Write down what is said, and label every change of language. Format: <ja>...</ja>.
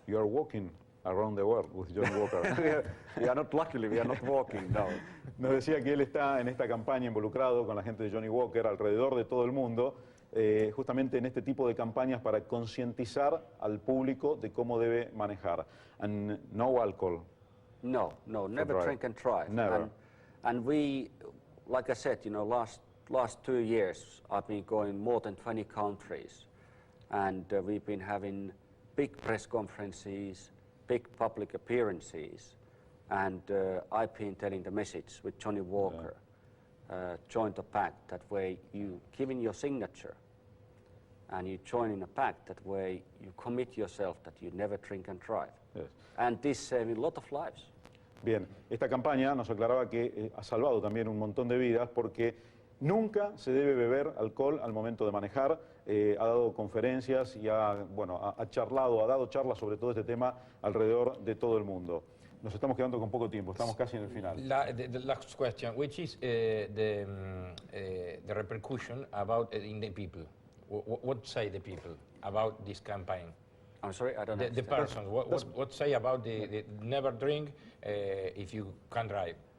<en>You are walking around the world with Johnny Walker. we are not, luckily, we are not walking, no.</en> <es>Nos decía que él está en esta campaña involucrado con la gente de Johnny Walker alrededor de todo el mundo, justamente en este tipo de campañas para concientizar al público de cómo debe manejar.</es> <en>And no alcohol. No, never drink and drive. Never. And we, like I said, you know, last 2 years I've been going more than 20 countries, and we've been having big press conferences, big public appearances, and I've been telling the message with Johnny Walker. Join the pact, that way you give in your signature and you join in a pact, that way you commit yourself that you never drink and drive. Yes. And this saving a lot of lives.</en> <es>Bien, esta campaña nos aclaraba que ha salvado también un montón de vidas porque nunca se debe beber alcohol al momento de manejar. Ha dado conferencias y ha dado charlas sobre todo este tema alrededor de todo el mundo. Nos estamos quedando con poco tiempo, estamos casi en el final.</es> <en>The last question, which is the repercussion about in the people? What say the people about this campaign? I'm sorry, I don't know. The persons, what say about the never drink if you can drive?</en>